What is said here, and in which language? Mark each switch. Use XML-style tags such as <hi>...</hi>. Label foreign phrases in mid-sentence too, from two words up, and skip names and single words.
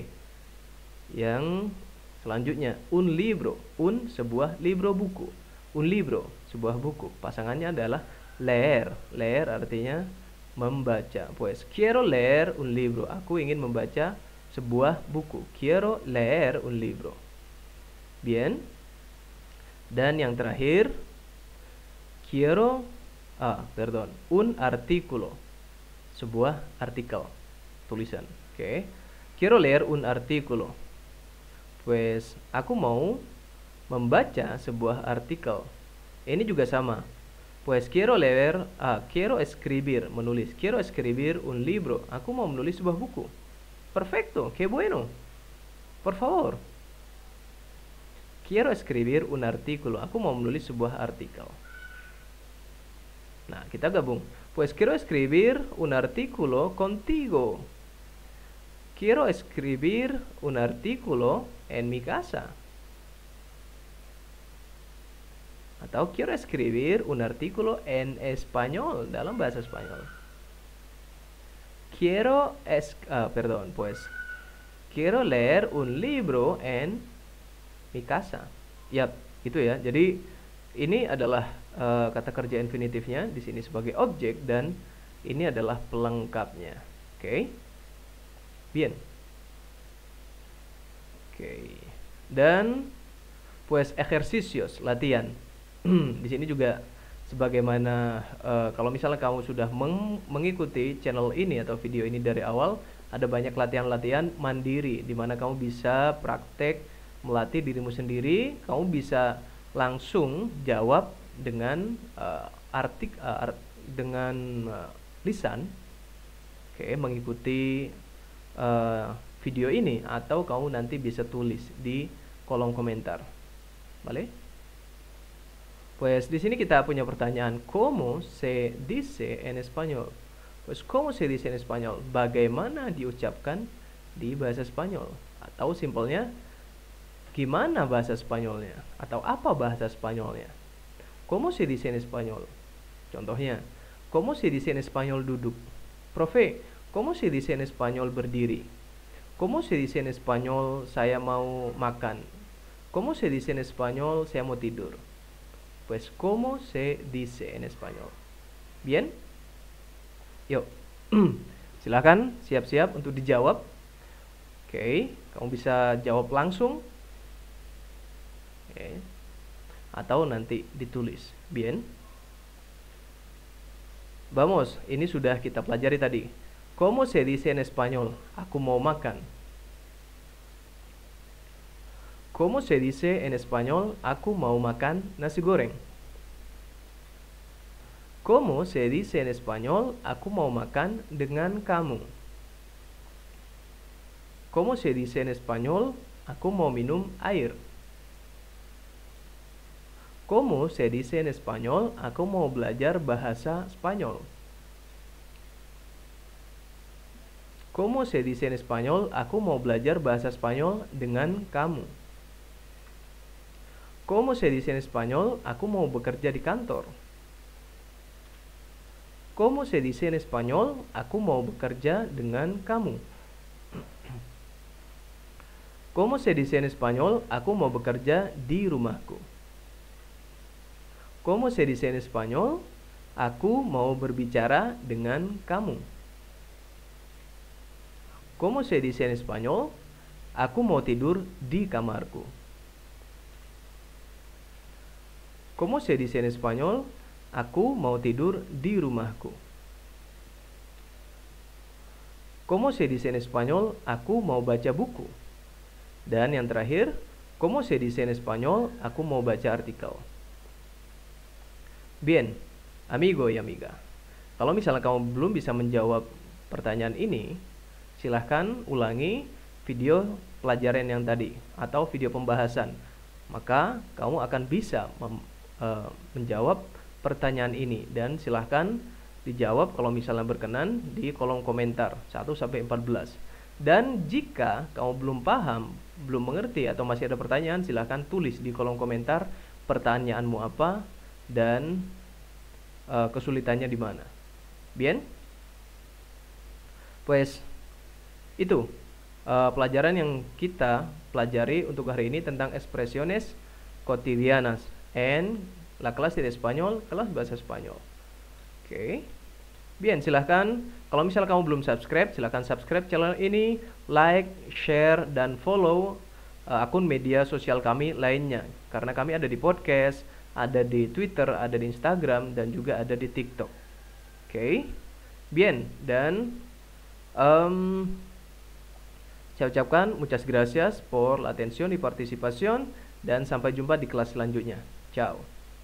<id>Yang selanjutnya,</id> <es>un libro. Un sebuah libro buku. Un libro,</es> <id>sebuah buku. Pasangannya adalah leer. Leer artinya membaca.</id> <es>Pues quiero leer un libro.</es> <id>Aku ingin membaca sebuah buku.</id> <es>Quiero leer un libro. Bien.</es> <id>Dan yang terakhir,</id> <es>quiero un artículo.</es> <id>Sebuah artikel, tulisan. Oke.</id> <es>Quiero leer un artículo.</es> <id>Pues aku mau membaca sebuah artikel. Ini juga sama.</id> <es>Pues quiero escribir, menulis. Quiero escribir un libro.</es> <id>Aku mau menulis sebuah buku.</id> <es>Perfecto, qué bueno. Por favor. Quiero escribir un artículo.</es> <id>Aku mau menulis sebuah artikel. Nah, kita gabung.</id> <es>Pues quiero escribir un artículo contigo. Quiero escribir un artículo en mi casa. Atau quiero escribir un artículo en español,</es> <id>dalam bahasa Spanyol.</id> <es>Quiero leer un libro en mi casa.</es> <id>Yap, gitu ya. Jadi ini adalah kata kerja infinitifnya di sini sebagai objek dan ini adalah pelengkapnya. Oke. Bien. Oke.</id> <es>Dan pues ejercicios,</es> <id>latihan. Di sini juga sebagaimana kalau misalnya kamu sudah mengikuti channel ini atau video ini dari awal, ada banyak latihan-latihan mandiri di mana kamu bisa praktek melatih dirimu sendiri. Kamu bisa langsung jawab dengan lisan. Oke, mengikuti video ini atau kamu nanti bisa tulis di kolom komentar.</id> <es>Vale? Pues</es> <id>di sini kita punya pertanyaan,</id> <es>¿cómo se dice en español? Pues ¿cómo se dice en español?</es> <id>Bagaimana diucapkan di bahasa Spanyol? Atau simpelnya, gimana bahasa Spanyolnya? Atau apa bahasa Spanyolnya?</id> <es>¿Cómo se dice en español? Contohnya, ¿Cómo se dice en español duduk? Profe, ¿cómo se dice en español berdiri? ¿Cómo se dice en español</es> <id>saya mau makan?</id> <es>¿Cómo se dice en español</es> <id>saya mau tidur?</id> <es>Pues, ¿cómo se dice en español? Bien?</es> <id>Yuk, silakan siap-siap untuk dijawab. Oke, kamu bisa jawab langsung. Oke. Atau nanti ditulis.</id> <es>Bien? Vamos,</es> <id>ini sudah kita pelajari tadi.</id> <es>¿Cómo se dice en español?</es> <id>Aku mau makan.</id> <es>¿Cómo se dice en español?</es> <id>Aku mau makan nasi goreng.</id> <es>¿Cómo se dice en español?</es> <id>Aku mau makan dengan kamu.</id> <es>¿Cómo se dice en español?</es> <id>Aku mau minum air.</id> <es>¿Cómo se dice en español?</es> <id>Aku mau belajar bahasa Spanyol.</id> <es>¿Cómo se dice en español?</es> <id>Aku mau belajar bahasa Spanyol dengan kamu.</id> <es>¿Cómo se dice en español?</es> <id>Aku mau bekerja di kantor.</id> <es>¿Cómo se dice en español?</es> <id>Aku mau bekerja dengan kamu.</id> <es>¿Cómo se dice en español?</es> <id>Aku mau bekerja di rumahku.</id> <es>¿Cómo se dice en español?</es> <id>Aku mau berbicara dengan kamu.</id> <es>¿Cómo se dice en español?</es> <id>Aku mau tidur di kamarku.</id> <es>¿Cómo se dice en español?</es> <id>Aku mau tidur di rumahku.</id> <es>¿Cómo se dice en español?</es> <id>Aku mau baca buku. Dan yang terakhir,</id> <es>¿cómo se dice en español?</es> <id>Aku mau baca artikel.</id> <es>Bien, amigo y amiga.</es> <id>Kalau misalnya kamu belum bisa menjawab pertanyaan ini, silahkan ulangi video pelajaran yang tadi atau video pembahasan. Maka kamu akan bisa menjawab pertanyaan ini, dan silahkan dijawab kalau misalnya berkenan di kolom komentar 1-14. Dan jika kamu belum paham, belum mengerti atau masih ada pertanyaan, silahkan tulis di kolom komentar pertanyaanmu apa dan kesulitannya di mana.</id> <es>Bien? Pues</es> <id>itu pelajaran yang kita pelajari untuk hari ini tentang</id> <es>expresiones cotidianas en la clase de español,</es> <id>kelas bahasa Spanyol. Oke. Bien, silahkan kalau misalnya kamu belum subscribe, silahkan subscribe channel ini, like, share, dan follow akun media sosial kami lainnya. Karena kami ada di podcast, ada di Twitter, ada di Instagram, dan juga ada di TikTok.</id> <es>Oke. Bien,</es> <id>dan saya ucapkan</id> <es>muchas gracias por la atención y participación,</es> <id>dan sampai jumpa di kelas selanjutnya. Ciao.</id>